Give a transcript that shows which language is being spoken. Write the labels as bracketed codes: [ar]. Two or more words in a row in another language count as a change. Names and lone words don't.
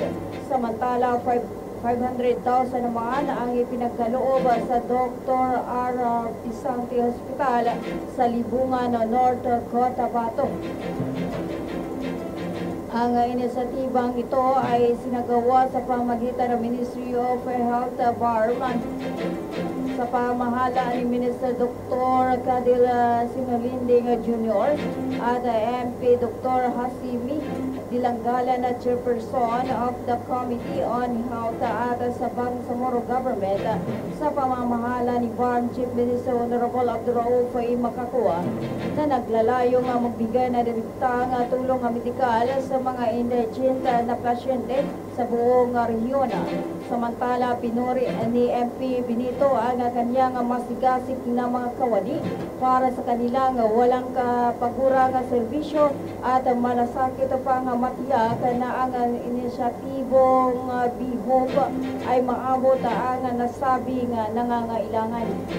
[tl] Samantala, 500,000 naman ang ipinagkaloob sa Dr. R. Pisante Hospital sa Libungan, North Cotabato. Ang inisyatibang ito ay sinagawa sa pamagitan ng Ministry of Health BARM sa pamahala ni Minister Dr. Cadil Sinolinding Jr. at MP Dr. Hasimi Dilanggalan na [en] Chairperson of the Committee on Health [tl] at sa Bangsamoro Government sa pamamahala ni BARM Chief Minister Honorable Abdurrauf Makakua na naglalayong magbigay na direktang tulong medikal sa mga indigent na pasyente sa buong rehiyon. Samantala, pinuri ni MP Benito ang kanyang masigasig na mga kawani para sa kanilang walang kapagurang serbisyo at malasakit pang matiyak na ang inisyatibong BHOP ay maabot ang nasabing nangangailangan.